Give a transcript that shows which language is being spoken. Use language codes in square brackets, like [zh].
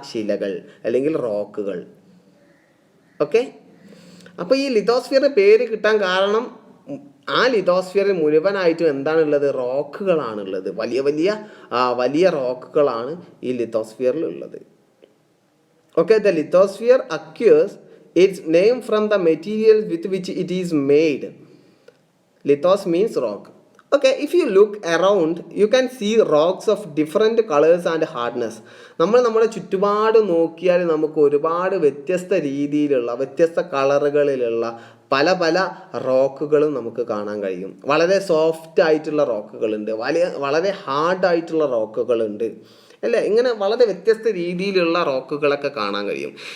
[ml] ശിലകൾ അല്ലെങ്കിൽ റോക്കുകൾ. ഓക്കെ, അപ്പോൾ ഈ ലിത്തോസ്ഫിയറിന് പേര് കിട്ടാൻ കാരണം ആ ലിത്തോസ്ഫിയറിൽ മുഴുവനായിട്ടും എന്താണുള്ളത്? റോക്കുകളാണുള്ളത്. വലിയ റോക്കുകളാണ് ഈ ലിത്തോസ്ഫിയറിൽ ഉള്ളത്. [en] Okay, the lithosphere acquires its name from the material with which it is made. Lithos means rock. Okay, if you look around you can see rocks of different colors and hardness. [ml] നമ്മുടെ ചുറ്റുപാട് നോക്കിയാൽ നമുക്ക് ഒരുപാട് വ്യത്യസ്ത കളറുകളിലുള്ള പല റോക്കുകളും നമുക്ക് കാണാൻ കഴിയും. വളരെ സോഫ്റ്റ് ആയിട്ടുള്ള റോക്കുകളുണ്ട്, വളരെ ഹാർഡ് ആയിട്ടുള്ള റോക്കുകളുണ്ട് അല്ലേ? ഇങ്ങനെ വളരെ വ്യത്യസ്ത രീതിയിലുള്ള റോക്കുകളൊക്കെ കാണാൻ കഴിയും.